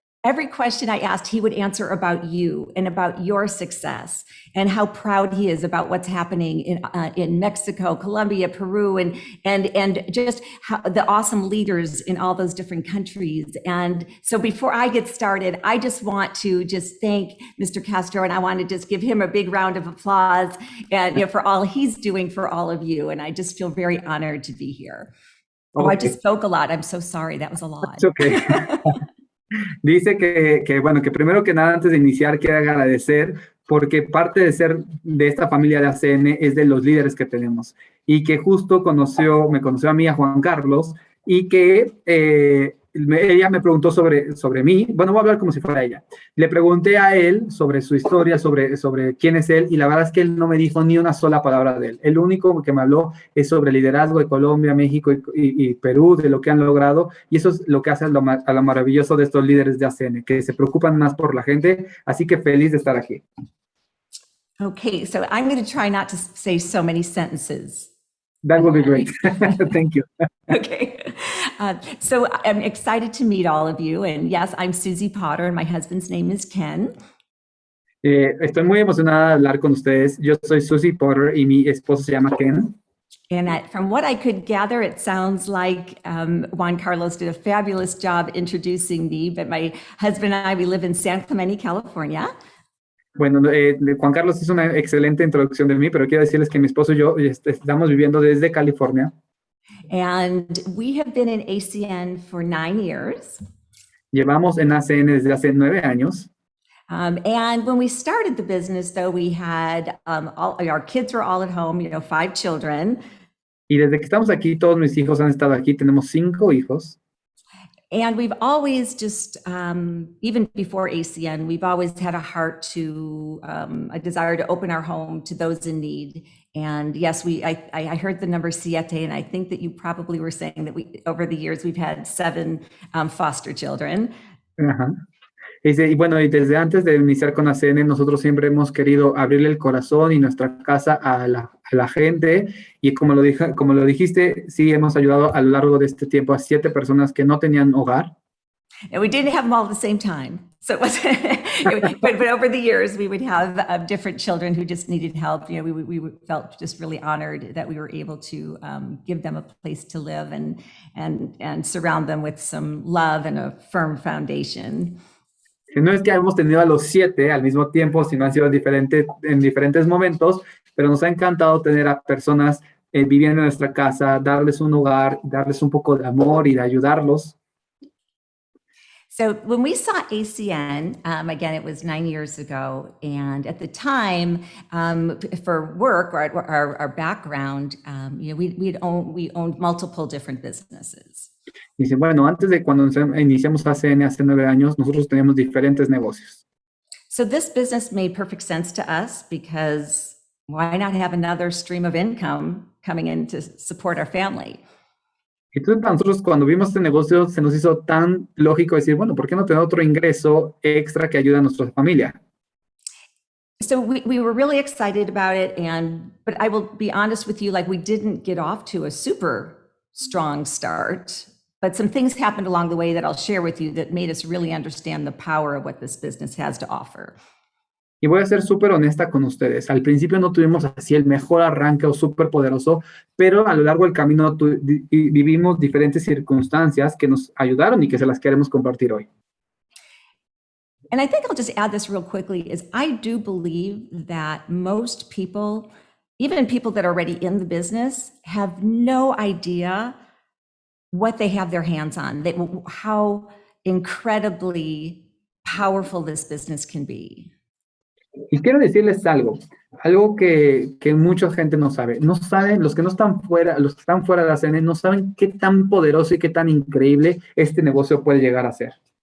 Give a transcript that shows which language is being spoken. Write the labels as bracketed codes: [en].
[en] Every question I asked, he would answer about you and about your success and how proud he is about what's happening in Mexico, Colombia, Peru, and just how the awesome leaders in all those different countries. And so before I get started, I just want to thank Mr. Castro, and I want to just give him a big round of applause and for all he's doing for all of you. And I just feel very honored to be here. Okay. Oh, I just spoke a lot. I'm so sorry. That was a lot. It's okay. [es] Dice bueno, que primero que nada, antes de iniciar, quiere agradecer porque parte de ser de esta familia de ACN es de los líderes que tenemos y que justo me conoció a mí, a Juan Carlos, y que ella me preguntó sobre mí. Bueno, voy a hablar como si fuera ella. Le pregunté a él sobre su historia, sobre quién es él, y la verdad es que él no me dijo ni una sola palabra de él. El único que me habló es sobre liderazgo de Colombia, México y Perú, de lo que han logrado, y eso es lo que hace a lo maravilloso de estos líderes de ACN, que se preocupan más por la gente, así que feliz de estar aquí. [en] Okay, so I'm going to try not to say so many sentences. That would be great. Thank you. Okay. So I'm excited to meet all of you. And yes, I'm Susie Potter, and my husband's name is Ken. [es] Estoy muy emocionada de hablar con ustedes. Yo soy Susie Potter y mi esposo se llama Ken. [en] And from what I could gather, it sounds like Juan Carlos did a fabulous job introducing me. But my husband and I, we live in San Clemente, California. [es] Bueno, Juan Carlos hizo una excelente introducción de mí, pero quiero decirles que mi esposo y yo estamos viviendo desde California. [en] And we have been in ACN for 9 years. [es] Llevamos en ACN desde hace 9 años. [en] And when we started the business, though, we had our kids were all at home, 5 children. [es] Y desde que estamos aquí, todos mis hijos han estado aquí. Tenemos 5 hijos. [en] And we've always just, even before ACN, we've always had a heart to, a desire to open our home to those in need. And yes, I heard the number siete, and I think that you probably were saying that over the years, we've had 7 foster children. Ajá. [es] Y bueno, y desde antes de iniciar con ACN, nosotros siempre hemos querido abrirle el corazón y nuestra casa a la gente. Y como lo dijiste, sí hemos ayudado a lo largo de este tiempo a 7 personas que no tenían hogar. [en] And we didn't have them all at the same time. So it wasn't, but over the years, we would have different children who just needed help. You know, we felt just really honored that we were able to give them a place to live and surround them with some love and a firm foundation. [es] No es que hemos tenido a los 7 al mismo tiempo, sino han sido en diferentes momentos, pero nos ha encantado tener a personas viviendo en nuestra casa, darles un hogar, darles un poco de amor y de ayudarlos. [en] So when we saw ACN, again, it was 9 years ago, and at the time, for work or our background, you know, we owned multiple different businesses. [es] Dice, bueno, antes de cuando iniciamos ACN hace 9 años, nosotros teníamos diferentes negocios. [en] So this business made perfect sense to us because why not have another stream of income coming in to support our family? [es] Entonces, para nosotros, cuando vimos este negocio, se nos hizo tan lógico decir, bueno, ¿por qué no tener otro ingreso extra que ayude a nuestra familia? [en] So we were really excited about it, but I will be honest with you, like we didn't get off to a super strong start, but some things happened along the way that I'll share with you that made us really understand the power of what this business has to offer. [es] Y voy a ser súper honesta con ustedes. Al principio no tuvimos así el mejor arranque o súper poderoso, pero a lo largo del camino vivimos diferentes circunstancias que nos ayudaron y que se las queremos compartir hoy. [en] And I think I'll just add this real quickly, is I do believe that most people, even people that are already in the business, have no idea what they have their hands on, how incredibly powerful this business can be. [es] Y quiero decirles algo que mucha gente no sabe. No saben, los que están fuera de la ACN, no saben qué tan poderoso y qué tan increíble este negocio puede llegar a ser.